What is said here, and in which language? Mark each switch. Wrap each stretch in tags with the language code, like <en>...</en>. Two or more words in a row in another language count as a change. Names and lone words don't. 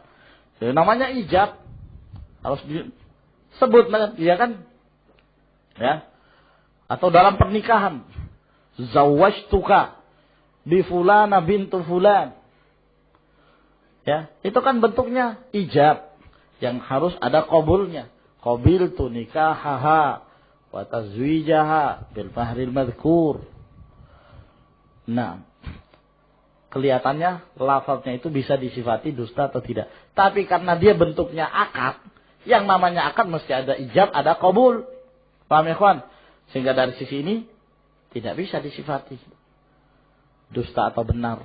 <id>Jadi, namanya ijab harus disebut, ya kan? Ya, atau dalam pernikahan,</id> <ar>zawwajtuka bi fulana bintu fulan,</ar> <id>ya, itu kan bentuknya ijab yang harus ada qabulnya.</id> <ar>Qabiltu nikahaha wa tazwijaha bil mahril madhkur.</ar> <id>Nah, kelihatannya lafaznya itu bisa disifati dusta atau tidak. Tapi karena dia bentuknya akad, yang namanya akad mesti ada ijab, ada qabul. Paham ya, kawan? Sehingga dari sisi ini tidak bisa disifati dusta atau benar.</id>